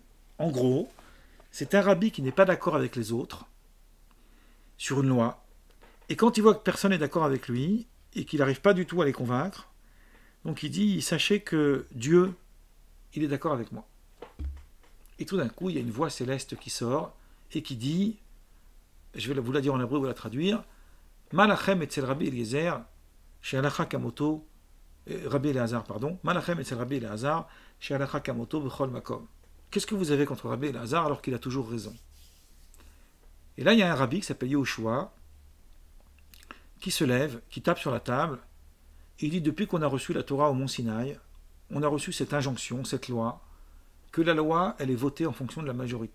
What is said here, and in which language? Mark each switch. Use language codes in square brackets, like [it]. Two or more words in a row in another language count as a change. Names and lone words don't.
[fr] En gros, c'est un rabbi qui n'est pas d'accord avec les autres sur une loi, et quand il voit que personne n'est d'accord avec lui, et qu'il n'arrive pas du tout à les convaincre, donc il dit, sachez que Dieu, il est d'accord avec moi. Et tout d'un coup, il y a une voix céleste qui sort, et qui dit, je vais vous la dire en hébreu, vous la traduire, [he] מה לכם אצל רבי אליעזר, שהלכה כמותו, רבי אליעזר, pardon, מה לכם אצל רבי אליעזר, שהלכה כמותו, בכל מקום. [fr] Qu'est-ce que vous avez contre Rabbi Eliezer alors qu'il a toujours raison? Et là, il y a un rabbi qui s'appelle Yehoshua, qui se lève, qui tape sur la table, et il dit, depuis qu'on a reçu la Torah au Mont Sinaï, on a reçu cette injonction, cette loi, que la loi, elle est votée en fonction de la majorité.